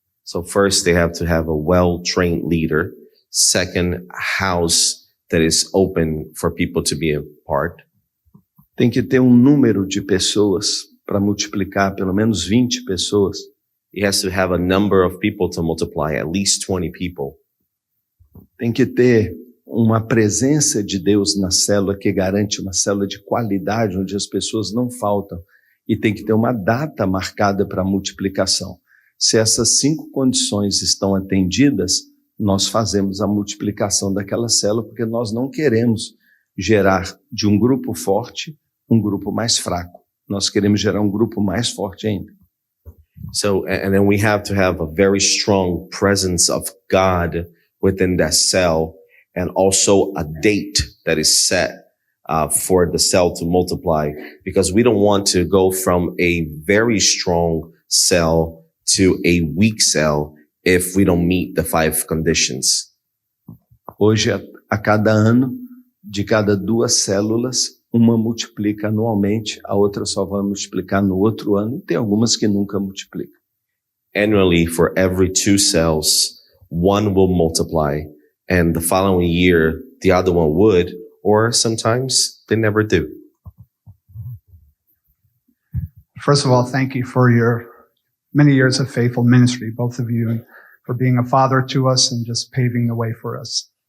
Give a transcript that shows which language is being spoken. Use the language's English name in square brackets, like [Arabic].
[English] So first, they have to have a well-trained leader. Second, house that is open for people to be a part. [Portuguese] Tem que ter um número de pessoas para multiplicar, pelo menos 20 pessoas. [English] He has to have a number of people to multiply, at least 20 people. [Portuguese] Tem que ter uma presença de Deus na célula que garante uma célula de qualidade, onde as pessoas não faltam. E tem que ter uma data marcada para a multiplicação. Se essas 5 condições estão atendidas, nós fazemos a multiplicação daquela célula, porque nós não queremos gerar de um grupo forte um grupo mais fraco. Nós queremos gerar um grupo mais forte ainda. [English] So, and then we have to have a very strong presence of God within that cell, and also a date that is set for the cell to multiply, because we don't want to go from a very strong cell to a weak cell if we don't meet the 5 conditions. [Portuguese] Hoje, a cada ano, de cada 2 células, uma multiplica anualmente, a outra só vai multiplicar no outro ano, e tem algumas que nunca multiplicam. [English] Annually, for every 2 cells, one will multiply, and the following year, the other one would, or sometimes they never do. First of all, thank you for your many years of faithful ministry, both of you, and for being a father to us and just paving the way for us.